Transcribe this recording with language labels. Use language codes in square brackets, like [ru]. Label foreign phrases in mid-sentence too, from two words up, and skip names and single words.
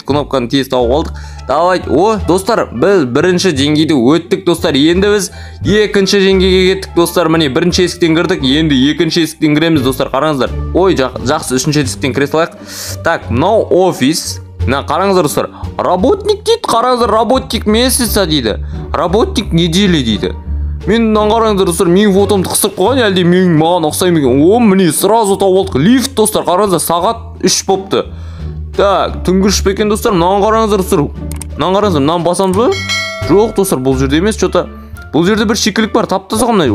[kk] Кнопканы тез тауып алдық. Давай, достар, біз бірінші деңгейді өттік достар. Енді біз екінші деңгейге кеттік достар. Міне бірінші есіктен кірдік, енді екінші есіктен кіреміз достар. Қараңыздар. Ой, жақсы, үшінші есіктен кіре салайық. Так, мынау офис. Қараңыздар достар. Работник дейді, қараңыздар, [ru] работник месяца дейді. Работник недели дейді. [kk] Мен қараңыздар достар, менің фотомды қысып қойған, әлде маған ұқсаймын екен. О, міне сразу тауып алдық. Лифт достар, қараңыздар, сағат 3 болыпты. Так, түнгі 3 екен достар. Мынаны қараңыздар достар. Мынаны басамыз ба? Жоқ достар, бұл жерде емес, что-то. Бұл жерде бір шикілік бар, таптаса қандай.